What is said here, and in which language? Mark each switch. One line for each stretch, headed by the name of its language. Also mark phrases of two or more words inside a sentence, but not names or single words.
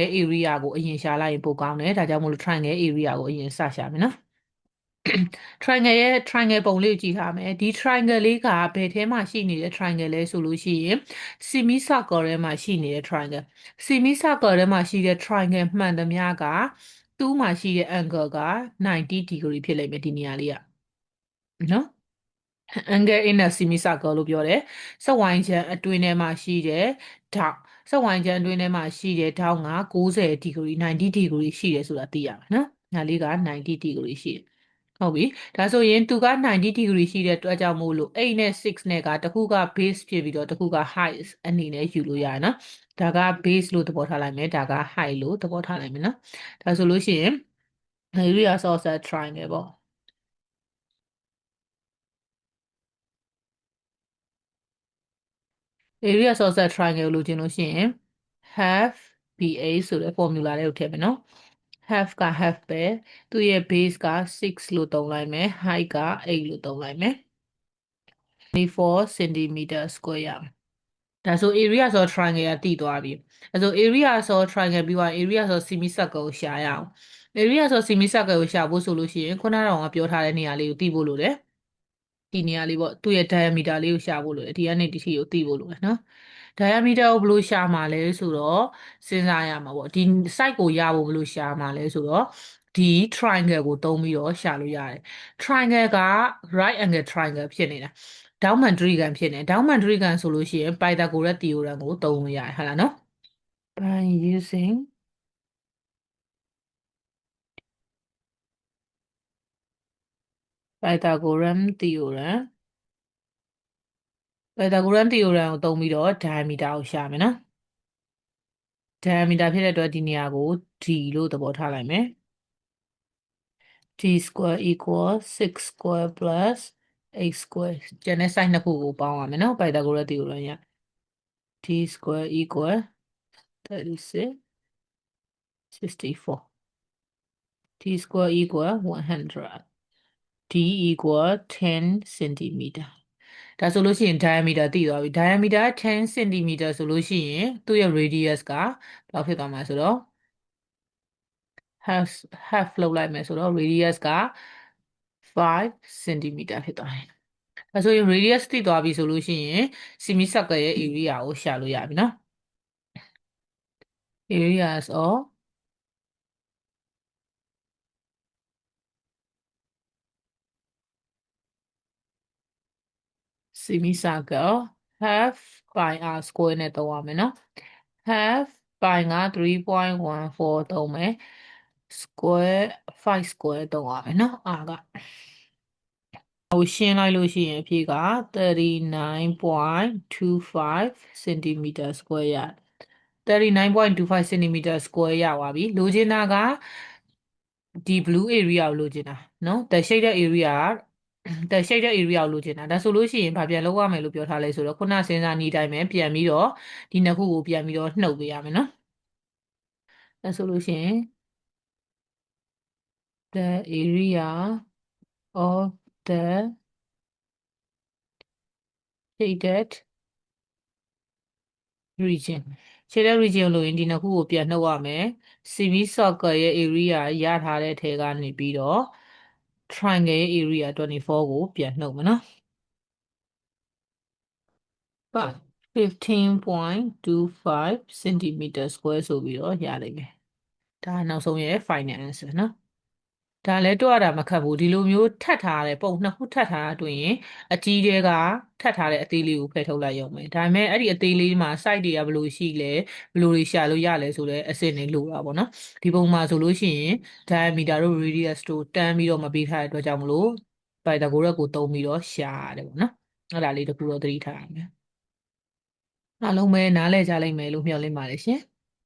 Burmese: area ကိုအရင်ရှာလိုက်ရင်ပိုကောင်းတယ်ဒါကြောင့်မို့လို့
English: triangle area
Burmese: ကိုအရင်စရှာမယ်နော် triangle ရဲ့ triangle ပုံလေးကိုကြည့်ထားမယ်ဒီ triangle လေးကဘယ်ထဲမှာရှိနေတဲ့ triangle လဲဆိုလို့ရှိရင်
English: semi circle
Burmese: ထဲမှာရှိနေတဲ့ triangle
English: semi circle
Burmese: ထဲမှာရှိတဲ့ triangle မှန်သမျှကသူ့မှာရှိတဲ့ angle က90 degree ဖြစ်လိမ့်မယ်ဒီနေရာလေးကနော်
English: angle in a semicircle
Burmese: လို့ပြောတယ်စက်ဝိုင်းချမ်းအတွင်းထဲမှာရှိတဲ့ထောင့်စက်ဝိုင်းချမ်းအတွင်းထဲမှာရှိတဲ့ထောင့်က90 degree 90 degree ရှိတယ်ဆိုတာသိရမယ်နော်ညာလေးက90 degree ရှိတယ်ဟုတ်ပြီဒါဆိုရင်သူက90 degree ရှိတဲ့အတွက်ကြောင့်မို့လို့8နဲ့6နဲ့ကတစ်ခုက base ဖြစ်ပြီးတော့တစ်ခုက height အနေနဲ့ယူလို့ရတယ်နော်ဒါက base လို့သဘောထားလိုက်မယ်ဒါက height လို့သဘောထားလိုက်မယ်နော်ဒါဆိုလို့ရှိရင်
English: area of a triangle
Burmese: ပေါ့
English: area of a triangle
Burmese: လို့ကျင်လို့ရှိရင်
English: half BA
Burmese: ဆိုတဲ့ formula လေးကိုထည့်မယ်နော် half က half ပဲသူ့ရဲ့ base က6လို့သုံးလိုက်မယ် height က8လို့သုံးလိုက်မယ်24
English: centimeter square
Burmese: ရမယ်ဒါဆို area ဆို triangle ကတည်သွားပြီအဲဆို area ဆို triangle ပြီးသွား area ဆို
English: semi circle
Burmese: ကိုရှာရအောင် area ဆို
English: semi circle
Burmese: ကိုရှာ ဖို့ဆိုလို့ရှိရင်ခုနကတော့ပြောထားတဲ့နေရာလေးကိုတည်ဖို့လိုတယ်ဒီနေရာလေးပေါ့သူ့ရဲ့ diameter လေးကိုရှာဖို့လိုတယ်ဒီကနေဒီထိကိုသိဖို့လိုတယ်နော် diameter ကိုဘယ်လိုရှာမှာလဲဆိုတော့စဉ်းစားရမှာပေါ့ဒီ site ကိုရဖို့ဘယ်လိုရှာမှာလဲဆိုတော့ဒီ triangle ကိုသုံးပြီးတော့ရှာလို့ရတယ် triangle က
English: right angle triangle
Burmese: ဖြစ်နေတာဒေါင်းမန်တရိဂံဖြစ်နေဒေါင်းမန်တရိဂံဆိုလို့ရှိရင်
English: Pythagoras theorem
Burmese: ကိုသုံးလို့ရတယ်ဟုတ်လားနော်
English: by using Pythagorean theorem Pythagorean theorem
Burmese: ကိုသုံးပြီးတော့ diameter ကိုရှာမယ်နော် diameter ဖြစ်တဲ့အတွက်ဒီနေရာကို d လို့သဘောထားလိုက်မယ်
English: d square equal 6 square plus 8 square
Burmese: ကျန်တဲ့ side နှစ်ခုကိုပေါင်းရမယ်နော်
English: Pythagoras theorem
Burmese: ရ
English: d square equal 36 64 d square equal 100 d equal 10 centimeter
Burmese: ဒါဆိုလို့ရှိရင် diameter သိသွားပြီ
English: diameter 10 centimeter
Burmese: ဆိုလို့ရှိရင်သူ့ရဲ့ radius ကဘယ်လောက်ဖြစ်သွားမှာဆိုတော့ half လောက်လိုက်မယ်ဆိုတော့ radius က5 centimeter ဖြစ်သွားတယ်ဒါဆိုရင် radius သိသွားပြီဆိုလို့ရှိရင်
English: semi circle
Burmese: ရဲ့ area ကိုရှာလို့ရပြီနော်
English: areas of semi circle half pi r square
Burmese: နဲ့သုံးရမယ်နော်
English: half pi
Burmese: က 3.14 သုံးမယ် square 5 square သုံးရမယ်နော်R ကဟိုရှင်းလိုက်လို့ရှိရင်အဖြေက 39.25
English: centimeter square
Burmese: ရ39.25
English: centimeter square
Burmese: ရပါပြီလိုချင်တာကဒီ
English: blue area
Burmese: ကိုလိုချင်တာနော်
English: the shaded area
Burmese: က
English: the shaded area
Burmese: ကိုလိုချင်တာဒါဆိုလို့ရှိရင်ဘာပြန်လုပ်ရမယ်လို့ပြောထားလဲဆိုတော့ခုနစဉ်းစားနေတိုင်းပဲပြန်ပြီးတော့ဒီနှစ်ခုကိုပြန်ပြီးတော့နှုတ်ပေးရမယ်နော်ဒါဆိုလို့ရှိရင်
English: the area of the shaded region shaded region
Burmese: လို့ရင်ဒီနှစ်ခုကိုပြန်နှုတ်ရမယ် semicircle ရဲ့ area ရထားတဲ့ထဲကနေပြီးတော့ triangle ရဲ့ area 24ကိုပြန်နှုတ်မယ်နော်15.25 centimeter square ဆိုပြီးတော့ရလိမ့်မယ်ဒါနောက်ဆုံးရဲ့
English: final answer
Burmese: နော်ဒါလည်းတွက်ရတာမခက်ဘူးဒီလိုမျိုးထပ် ထားတဲ့ပုံနှစ်ခုထပ်ထားတာတွေ့ရင်အကြီးတွေကထပ်ထားတဲ့အသေးလေးကိုဖယ်ထုတ်လိုက်ရုံပဲဒါပေမဲ့အဲ့ဒီအသေးလေးမှာ site တွေကဘယ်လိုရှိလဲဘယ်လိုတွေရှာလို့ရလဲဆိုတော့အစစ်တွေလိုတာပေါ့နော်ဒီပုံမှာဆိုလို့ရှိရင် diameter တို့ radius တို့တန်းပြီးတော့မပေးထားတဲ့အတွက်ကြောင့်မလို့ Pythagoras ကိုသုံးပြီးတော့ရှာရတယ်ပေါ့နော်အဲ့ဒါလေးတခုတော့သတိထားရမယ်အားလုံးပဲနားလည်ကြလိမ့်မယ်လို့မျှော်လင့်ပါတယ်ရှင်